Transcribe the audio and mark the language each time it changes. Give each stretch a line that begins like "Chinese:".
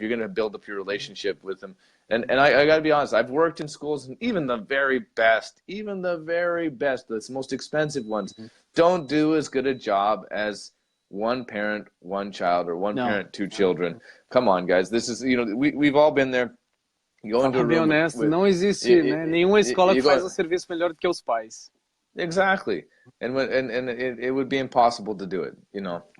English: You're going to build up your relationship with them. And I got to be honest, I've worked in schools, and even the very best, the most expensive ones, don't do as good a job as one parent, one child, or one parent, two children. Come on, guys. This is, you know, we've all been there.
Portuguese: Fala bem honesto, não existe né, nenhuma escola que faz um serviço melhor do que os pais.
English: Exactly. And it would be impossible to do it, you know.